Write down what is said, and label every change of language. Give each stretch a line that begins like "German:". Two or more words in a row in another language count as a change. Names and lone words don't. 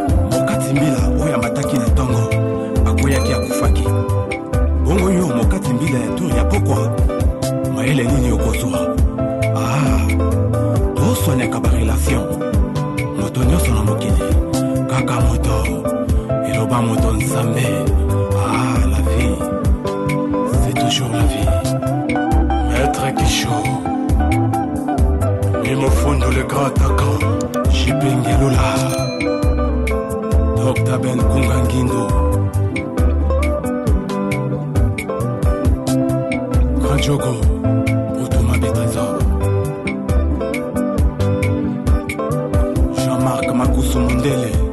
Lingala: Mokati mbila oyo amataki na ntongo, akweyaki akufaki. Bongo yo mokati mbila ya tour ya pokwa, mayele nini okozwa? Ah, toswanyaka barelation. Moto nyonso na mokili, kaka moto, eloba moto Nzambe. Ah,
French: la vie, c'est toujours la vie. Maître Kisho, Mimo Fondo le grand attaquant, J P Ngelula, Docteur Ben Kunga Ngindo, Grand Jogo, Boutuma Bitrésor, Jean-Marc Makusu Mondele.